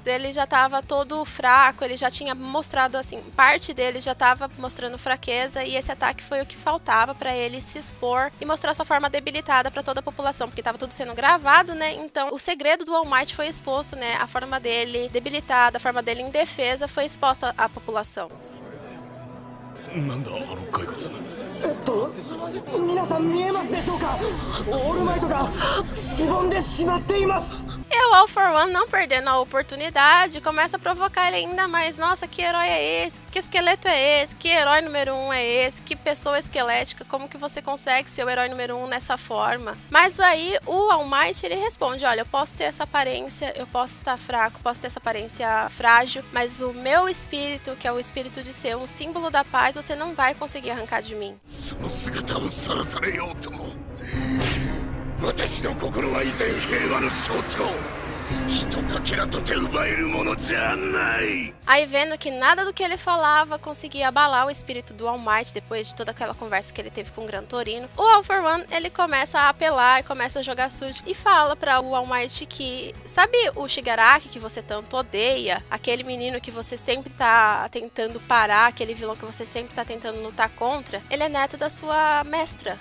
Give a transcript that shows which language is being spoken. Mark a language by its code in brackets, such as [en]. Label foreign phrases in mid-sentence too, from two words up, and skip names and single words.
[pt] Ele já tava todo fraco, ele já tinha mostrado assim, parte dele já tava mostrando fraqueza, e esse ataque foi o que faltava pra ele se expor e mostrar sua forma debilitada pra toda a população, porque tava tudo sendo gravado, né? Então o segredo do All Might foi exposto, né? A forma dele debilitada, a forma dele indefesa foi exposta à população. [ja] なんだあの骸骨。皆さん見えますでしょうか。オールマイトがしぼんでしまっています。 [pt] E o All for One, não perdendo a oportunidade, começa a provocar ele ainda mais. Nossa, que herói é esse? Que esqueleto é esse? Que herói número 1 é esse? Que pessoa esquelética? Como que você consegue ser o herói número 1 nessa forma? Mas aí o All Might, ele responde, olha, eu posso ter essa aparência, eu posso estar fraco, posso ter essa aparência frágil, mas o meu espírito, que é o espírito de ser um símbolo da paz, você não vai conseguir arrancar de mim. [ja] 私の心は以前平和の象徴。ひとかけらとて奪えるものじゃない。 [pt] Aí vendo que nada do que ele falava conseguia abalar o espírito do All Might depois de toda aquela conversa que ele teve com o Gran Torino, o All for One, ele começa a apelar e começa a jogar sujo e fala para o All Might que, sabe o Shigaraki que você tanto odeia, aquele menino que você sempre tá tentando parar, aquele vilão que você sempre tá tentando lutar contra, ele é neto da sua mestra.